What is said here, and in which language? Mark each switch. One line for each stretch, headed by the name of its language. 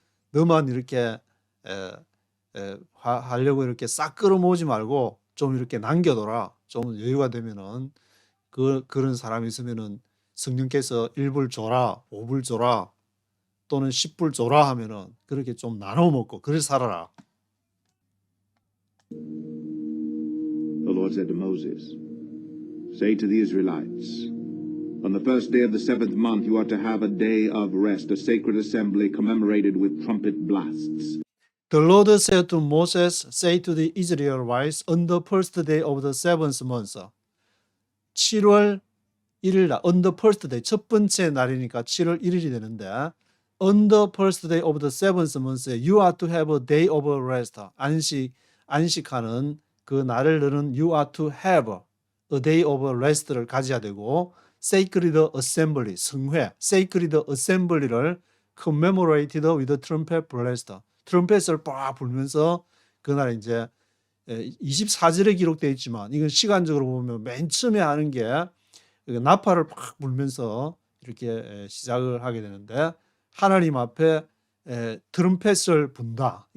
Korean: 너만 이렇게 하려고 이렇게 싹 끌어모으지 말고 좀 이렇게 남겨둬라. 좀 여유가 되면은 그런 사람이 있으면은 성령께서 1불 줘라, 5불 줘라, 또는 10불 줘라 하면은 그렇게 좀 나눠 먹고 그래 살아라.
English: The Lord said to Moses, say to the Israelites, on the first day of the 7th month you are to have a day of rest, a sacred assembly commemorated with trumpet blasts. The Lord said to Moses, say to the Israelites, on the first day of the 7th month.
Korean: 7월 1일 날,
English: on the first day, 첫 번째 날이니까 7월 1일이 되는데, on the first day of the 7th month, you are to have a day of rest.
Korean: 안식하는 그 날을 너는
English: you are to have a day of rest
Korean: 를 가져야 되고, sacred assembly, 성회, sacred assembly를
English: commemorated with trumpet blast.
Korean: 트럼펫을 빡 불면서 그날 이제 24절에 기록되어 있지만 이건 시간적으로 보면 맨 처음에 하는 게 나팔을 팍 불면서 이렇게 시작을 하게 되는데, 하나님 앞에 트럼펫을 분다.